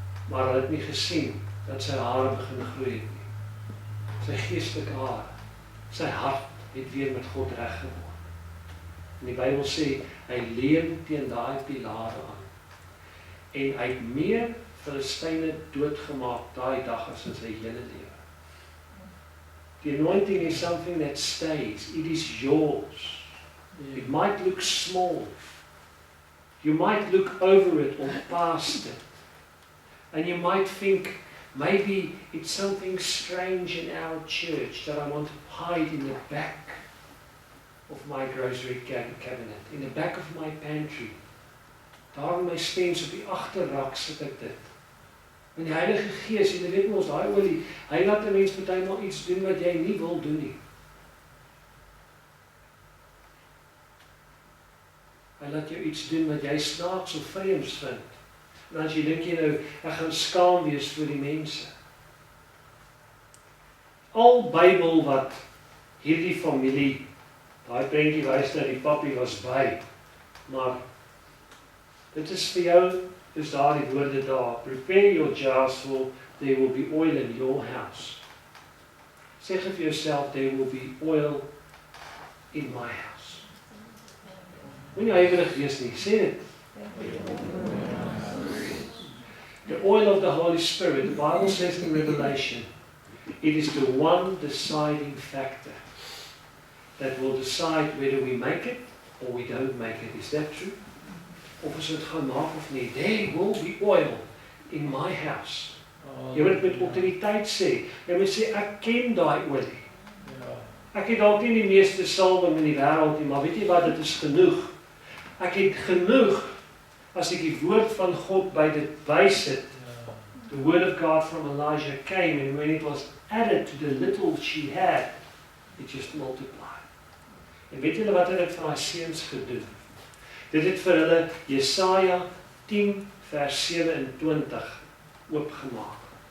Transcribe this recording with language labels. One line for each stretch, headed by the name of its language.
Afrikaans: Maar hulle het nie gesien dat sy hare begin groei het nie. Sy geestelike hare, sy hart het weer met God reg geword. En die Bybel sê, hy leun teen daai pilare aan. En hy het meer Filistyne doodgemaak daai dag as in sy hele lewe.
English: The anointing is something that stays. It is yours. It might look small. You might look over it or past it. And you might think, maybe it's something strange in our church that I want to hide in the back of my grocery cabinet, in the back of my pantry.
Afrikaans: Daar in my stens op die agterrak sit ek dit. En die Heilige Gees, jy weet mos, daai olie, hy laat 'n mens partymal iets doen wat jy nie wil doen nie. Hy laat jou iets doen wat jy snaaks of vreemds vind. En as jy dink jy nou, ek gaan skaam wees vir die mense. Al Bybel wat hierdie familie, daai prentjie wys dat die pappie was by, maar dit is vir jou, is daar die woorde daar.
English: Prepare your jars for there will be oil in your house.
Afrikaans: Sê vir jouself,
English: there will be oil in my house.
Afrikaans: Moenie huiwerig wees nie, sê dit.
English: The oil of the Holy Spirit, the Bible says in Revelation, it is the one deciding factor that will decide whether we make it or we don't make it. Is that true?
Afrikaans: of ons dit gaan maak of nie.
English: There will be oil in my house.
Afrikaans: Jy moet met autoriteit sê. Jy moet sê, ek ken daai olie. Ek het dalk nie die meeste salwing in die wêreld nie, maar weet jy wat, dit is genoeg. Ek het genoeg as ek die woord van God by dit bysit.
English: The word of God from Elijah came, and when it was added to the little she had, it just multiplied.
Afrikaans: En weet julle wat het dit vir haar seuns gedoen? Dit het vir hulle Jesaja 10 vers 27 oopgemaak.